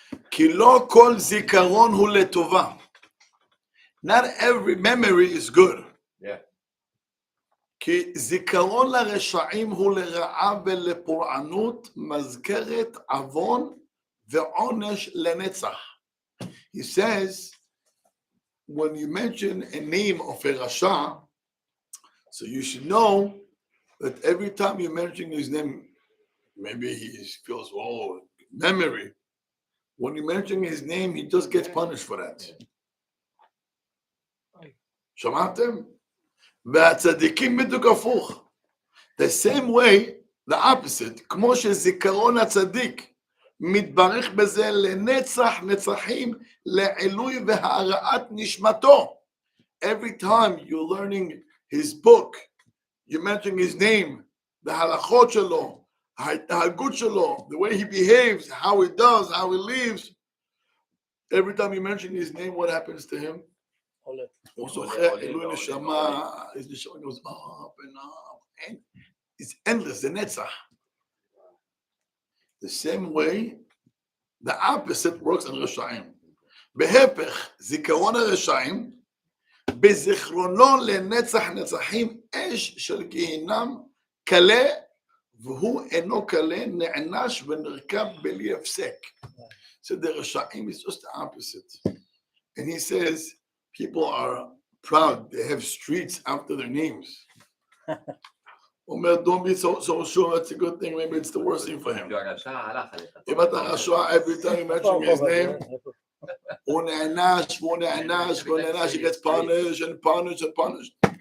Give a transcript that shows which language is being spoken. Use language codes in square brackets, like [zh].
[he] כי לא כל זיכרון הוא לטובה. [en] Not every memory is good. Yeah. [he] כי זיכרון לרשעים הוא לרעה ולפורענות, מזכרת עוון ועונש לנצח. [en] He says, when you mention a name of a rasha, so you should know that every time you mention his name, maybe he feels, oh, memory. When you mention his name, he just gets punished for that. [he] שמעתם? והצדיקים בדיוק הפוך. [en] The same way, the opposite, [he] כמו שזיכרון הצדיק מתברך בזה לנצח נצחים, לעילוי והערעת נשמתו. [en] Every time you're learning his book, you mention his name, the halachot שלו, [he] ההתנהגות שלו, [en] the way he behaves, how he does, how he lives. Every time you mention his name, what happens to him? [he] הוא זוכר, אלוהי נשמה, [en] his neshama goes up and up, and it's endless, the netzach. The same way, the opposite works on רשעים. [he] בהפך, זיכרון הרשעים, בזיכרונו לנצח נצחים, אש של גיהינם, קלה, והוא אינו קלה, נענש ונרכב בלי הפסק. [en] So the רשעים is just the opposite. And he says, people are proud, they have streets after their names. Omer, don't be so sure it's a good thing, maybe it's the worst thing for him. If [he] אתה רשע, [en] every time you mention his name, [he] הוא נענש, [en] he gets punished and punished and punished.